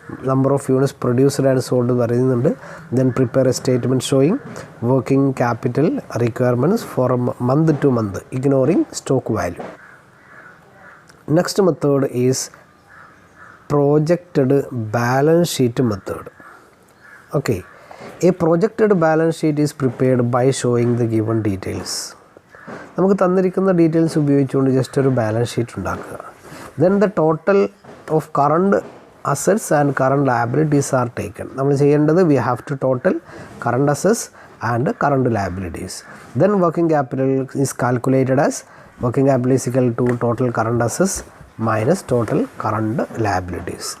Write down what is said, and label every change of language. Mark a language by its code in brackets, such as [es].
[en] number of units produced and sold [ml] എന്ന് പറയുന്നുണ്ട്. [en] Then prepare a statement showing working capital requirements for month to month ignoring stock value. Next method is projected balance sheet method. Okay, a projected balance sheet is prepared by showing the given details. [ml] നമുക്ക് തന്നിരിക്കുന്ന details ഉപയോഗിച്ചുകൊണ്ട് just ഒരു balance sheet ഉണ്ടാക്കുക. [en] Then the total of current assets and current liabilities are taken. [ml] നമ്മൾ ചെയ്യേണ്ടത് [en] we have to total current assets and current liabilities. Then working capital is calculated as working capital is equal to total current assets minus total current liabilities.